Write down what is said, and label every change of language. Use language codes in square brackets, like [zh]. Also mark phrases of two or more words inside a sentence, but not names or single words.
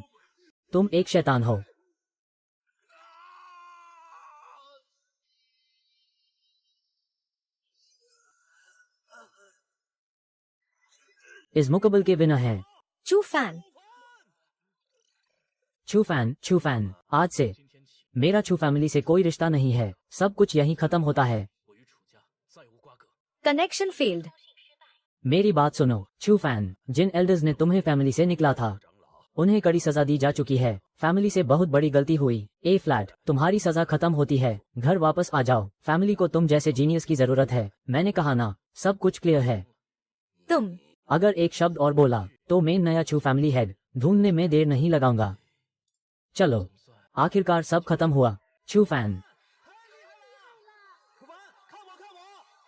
[hi] तुम एक शैतान हो। इस मुकाबले के विनर हैं चू फैन। छू फैन, आज से मेरा छू फैमिली से कोई रिश्ता नहीं है। सब कुछ यहीं खत्म होता है। [zh] 我与楚家再无瓜葛。 [en] connection failed. [hi] मेरी बात सुनो छू फैन, जिन एल्डर्स ने तुम्हें फैमिली से निकला था, उन्हें कड़ी सजा दी जा चुकी है। फैमिली से बहुत बड़ी गलती हुई। ए फ्लैट, तुम्हारी सजा खत्म होती है। घर वापस आ जाओ। फैमिली को तुम जैसे जीनियस की जरूरत है। मैंने कहा ना, सब कुछ क्लियर है। तुम अगर एक शब्द और बोला तो मैं नया छू [en] family head [hi] ढूंढने में देर नहीं लगाऊंगा। चलो, आखिरकार सब खत्म हुआ। छू फैन, [zh] 楚凡，看我，看我！